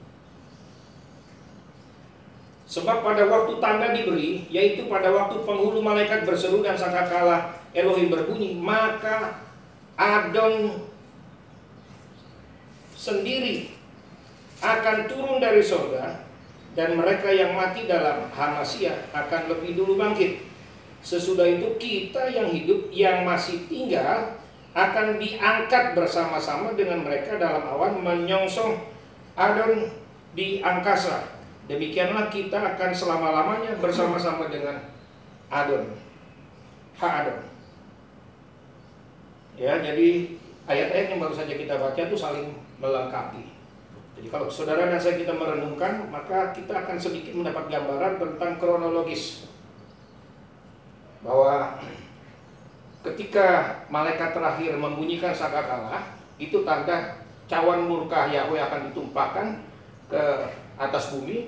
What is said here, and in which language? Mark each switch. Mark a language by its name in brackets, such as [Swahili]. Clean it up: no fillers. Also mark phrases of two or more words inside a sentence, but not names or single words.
[Indonesian] Sebab pada waktu tanda diberi, yaitu pada waktu penghulu malaikat berseru dan sangkakala Elohim berbunyi, maka Adon sendiri akan turun dari surga, dan mereka yang mati dalam Hamasia akan lebih dulu bangkit. Sesudah itu kita yang hidup yang masih tinggal akan diangkat bersama-sama dengan mereka dalam awan menyongsong Adon di angkasa. Demikianlah kita akan selama-lamanya bersama-sama dengan Adon. Ha-Adon. Ya, jadi ayat-ayat yang baru saja kita baca itu saling melengkapi. Jadi kalau saudara dan saya kita merenungkan, maka kita akan sedikit mendapat gambaran tentang kronologis, bahwa ketika malaikat terakhir membunyikan sangkakala, itu tanda cawan murka Yahweh akan ditumpahkan ke atas bumi.